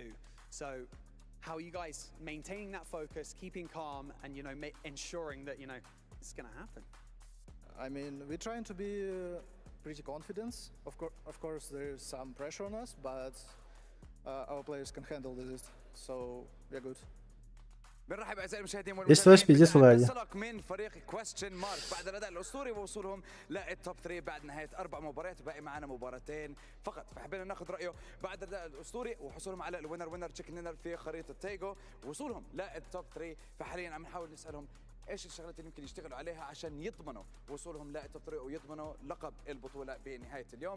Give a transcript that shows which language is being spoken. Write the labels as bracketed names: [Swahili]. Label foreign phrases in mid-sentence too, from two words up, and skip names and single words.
[English] So, how are you guys maintaining that focus, keeping calm, and ensuring that it's going to happen? I mean, we're trying to be pretty confident. Of course, there's some pressure on us, but our players can handle this, so we're good. [Arabic] بنرحب اعزائي المشاهدين [Russian] Здесь тоже пиздец влади. [Arabic] انطلق من فريق كويستشن مارك بعد الاداء الاسطوري ووصولهم للتوب 3 بعد نهايه 4 مباريات باقي معنا مباراتين فقط فحبينا ناخذ رايه بعد الاداء الاسطوري وحصولهم على [English] winner chicken dinner [Arabic] في خريطه تايجو وصولهم للتوب 3 فحاليا عم نحاول نسالهم ايش الشغلات اللي يمكن يشتغلوا عليها عشان يضمنوا وصولهم للتوب 3 ويضمنوا لقب البطوله بنهايه اليوم.